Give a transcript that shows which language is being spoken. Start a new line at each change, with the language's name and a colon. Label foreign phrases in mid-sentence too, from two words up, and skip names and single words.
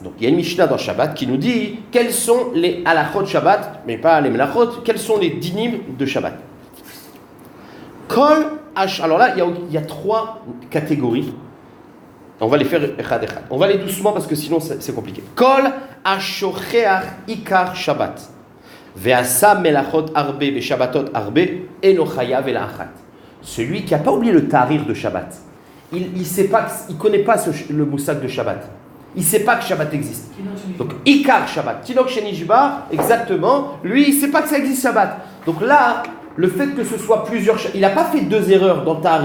French: Donc, il y a une Mishnah dans Shabbat qui nous dit quels sont les
Hebrew: הלכות שבת,
French: mais pas les melachot, quels sont les dinim de Shabbat.
Hebrew: כל ה.
French: Alors là, il y a 3 catégories. On va les faire
Hebrew: אחד אחד.
French: On va aller doucement parce que sinon c'est compliqué.
Hebrew: כל השוכח עיקר שבת. ועשה מלאכות הרבה בשבתות הרבה אינו חייב אלא אחת.
French: Celui qui n'a pas oublié le tarir de Shabbat, il sait pas, il connaît pas le moussak de Shabbat. Il sait pas que Shabbat existe.
Hebrew: Donc עיקר שבת, תינוק שנשבה,
French: exactement. Lui, il sait pas que ça existe Shabbat. Donc là, le fait que ce soit plusieurs, il n'a pas fait 2 erreurs dans tarir.